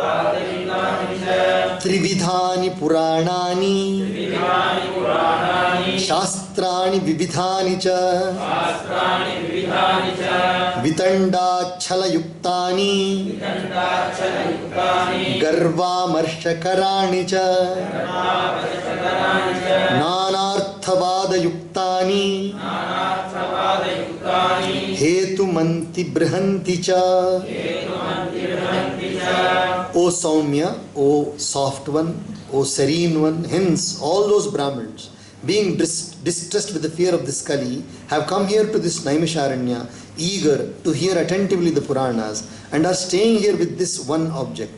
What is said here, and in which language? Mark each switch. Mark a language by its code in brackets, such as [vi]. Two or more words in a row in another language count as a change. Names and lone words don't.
[sa] ತ್ರಿವಿಧಾನಿ ಪುರಾಣಾನಿ ಶಾಸ್ತ್ರಾಣಿ ವಿವಿಧಾನಿ ಚ ವಿತಂಡಾಚ್ಛಲಯುಕ್ತಾನಿ ಗರ್ವಾಮರ್ಷಕರಾಣಿ ಚ ನಾನಾರ್ಥವಾದಯುಕ್ತಾನಿ ಹೇತುಮಂತಿ ಬೃಹಂತಿ ಚ. [en] O Saumya, O soft one, O serene one, hence all those Brahmins, being distressed with the fear of this Kali, have come here to this Naimisharanya, eager to hear attentively the Puranas, and are staying here with this one object.